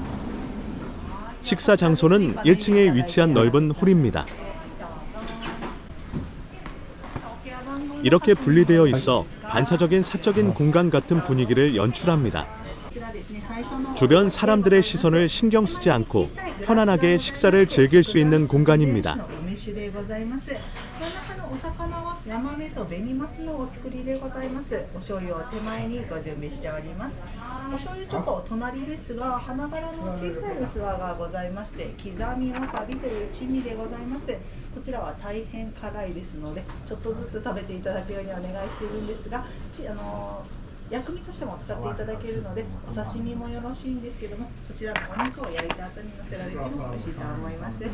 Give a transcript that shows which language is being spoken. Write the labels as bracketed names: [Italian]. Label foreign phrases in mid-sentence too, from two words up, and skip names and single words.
[Korean] 식사 장소는 1층에 위치한 넓은 홀입니다. 이렇게 분리되어 있어 반사적인 사적인 공간 같은 분위기를 연출합니다. 주변 사람들의 시선을 신경 쓰지 않고 편안하게 식사를 즐길 수 있는 공간입니다. [Japanese] お魚はヤマメと紅マスのお作りでございます。お醤油を手前にご準備しております。お醤油ちょっとお隣ですが、花柄の小さい器がございまして、刻みわさびという珍味でございます。こちらは大変辛いですので、ちょっとずつ食べていただくようにお願いしているんですが、薬味としても使っていただけるので、お刺身もよろしいんですけども、こちらのお肉を焼いた後に乗せられても美味しいと思います。